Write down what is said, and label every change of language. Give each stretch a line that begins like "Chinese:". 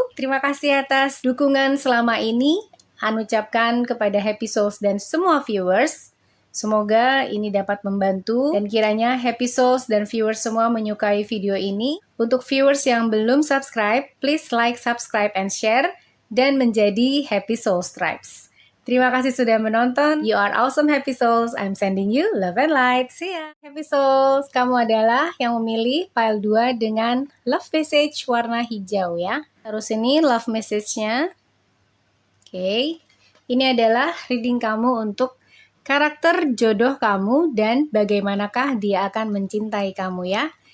Indonesian: Terima kasih atas dukungan selama ini. An ucapkan kepada Happy Souls dan semua viewers. Semoga ini dapat membantu dan kiranya Happy Souls dan viewers semua menyukai video ini. Untuk viewers yang belum subscribe,
English: please like, subscribe, and share
Indonesian: dan menjadi Happy Souls Tribes. Terima kasih sudah menonton.
English: You are awesome Happy Souls. I'm sending you love and light. See ya.
Indonesian: Happy Souls, kamu adalah yang memilih file 2 dengan love message warna hijau ya. Terus ini love message-nya. Oke. Ini adalah reading kamu untuk karakter jodoh kamu dan bagaimanakah dia akan mencintai kamu ya.